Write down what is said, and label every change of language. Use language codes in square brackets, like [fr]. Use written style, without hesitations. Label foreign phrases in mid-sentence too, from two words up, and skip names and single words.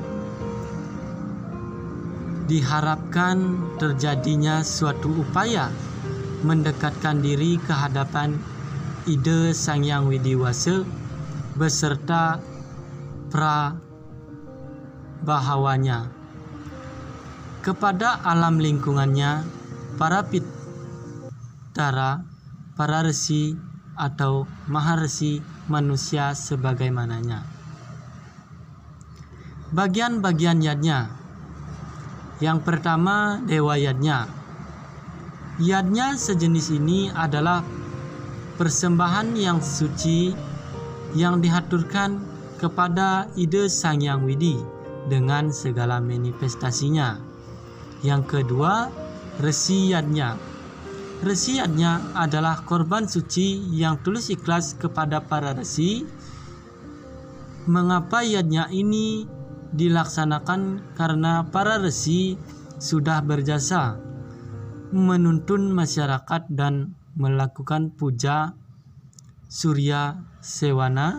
[id] Diharapkan terjadinya suatu upaya mendekatkan diri ke hadapan Ide Sang Hyang Widiwasa beserta prabahawanya kepada alam lingkungannya, para Tara, para resi atau maharesi manusia sebagaimananya. Bagian-bagian yadnya. Yang pertama, dewa yadnya. Yadnya sejenis ini adalah persembahan yang suci yang dihaturkan kepada ide Sang Hyang Widi dengan segala manifestasinya. Yang kedua, resi yadnya. Resi yadnya adalah korban suci yang tulus ikhlas kepada para resi. Mengapa yadnya ini dilaksanakan? Karena para resi sudah berjasa menuntun masyarakat dan melakukan puja Surya Sewana.